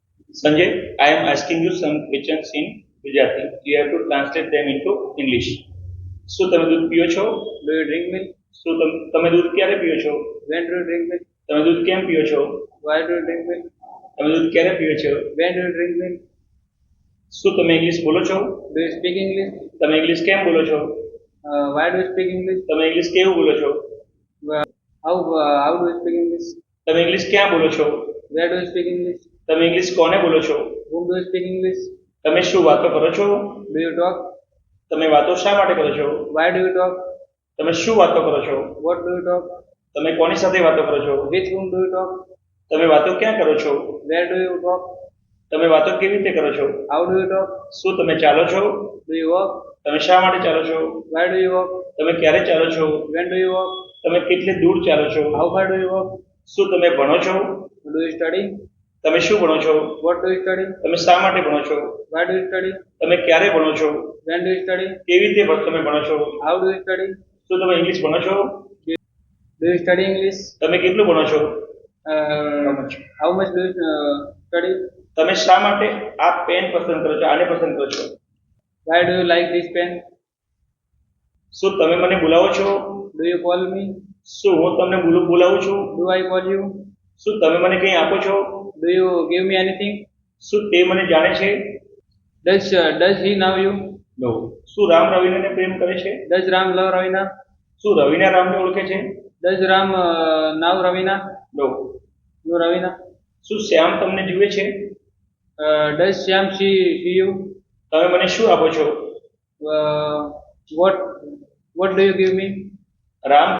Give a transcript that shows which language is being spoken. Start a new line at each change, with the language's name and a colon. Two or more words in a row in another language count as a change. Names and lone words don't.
English: Sanjay, I am asking you some questions in Gujarati. You have to translate them into English.
Gujarati: શું તમે દૂધ પીઓ છો?
English: Do you drink milk?
Gujarati: શું તમે દૂધ ક્યારે પીઓ છો?
English: When do you drink milk?
Gujarati: તમે દૂધ કેમ પીઓ છો?
English: Why do you drink milk?
Gujarati: તમે દૂધ ક્યારે પીઓ છો?
English: When do you drink milk?
Gujarati: શું તમે ઇંગ્લિશ બોલો છો?
English: Do you speak English?
Gujarati: તમે ઇંગ્લિશ કેમ બોલો છો?
English: Why do you speak English?
Gujarati: તમે ઇંગ્લિશ કેવું બોલો છો?
English: How do you speak English?
Gujarati: તમે ઇંગ્લિશ ક્યાં બોલો છો?
English: Where do you speak English?
Gujarati: તમે ઇંગ્લિશ કોને બોલો છો?
English: Whom do you speak English?
Gujarati: તમે શું વાતો કરો છો?
English: Do you talk?
Gujarati: તમે વાતો શા માટે કરો છો?
English: Why do you talk?
Gujarati: તમે શું વાતો કરો છો?
English: What do you talk?
Gujarati: તમે કોની સાથે વાતો કરો છો?
English: With whom do you talk?
Gujarati: તમે વાતો ક્યાં કરો છો?
English: Where do you talk?
Gujarati: તમે વાતો કેવી રીતે કરો છો?
English: How do you talk?
Gujarati: શું તમે ચાલો છો?
English: Do you walk?
Gujarati: તમે શા માટે ચાલો છો?
English: Why do you walk?
Gujarati: તમે ક્યારે ચાલો છો?
English: When do you walk?
Gujarati: તમે કેટલી દૂર ચાલો છો?
English: How far do you walk?
Gujarati: શું તમે ભણો છો?
English: Do you study?
Gujarati: તમે શું ભણો છો?
English: What do you study?
Gujarati: તમે શા માટે ભણો છો?
English: Why do you study?
Gujarati: તમે ક્યારે ભણો છો?
English: When do you study?
Gujarati: કેવી રીતે તમે ભણો છો?
English: How do you study?
Gujarati: શું તમે ઇંગ્લિશ ભણો છો?
English: Do you study English?
Gujarati: તમે કેટલું ભણો છો?
English: How much do you study?
Gujarati: તમે શા માટે આ પેન પસંદ કરો છો? આને પસંદ કરો છો?
English: Why do you like this pen?
Gujarati: શું તમે મને બોલાવો છો?
English: Do you call me?
Gujarati: શું હું તમને બોલાવું છું?
English: Do I call you?
Gujarati: શું તમે મને કંઈ આપો છો?
English: Do you give me anything?
Gujarati: શું તે મને જાણે છે?
English: Does he know you?
Gujarati: નો. શું રામ રવિનાને પ્રેમ કરે છે?
English: Does Ram love Ravina?
Gujarati: શું રવિના રામને ઓળખે છે?
English: Does Ram know Ravina? નો. No Ravina. શું શ્યામ તમને જુએ છે? Does Shyam see you? તમે મને શું આપો છો? What do you give me?
Gujarati: રામ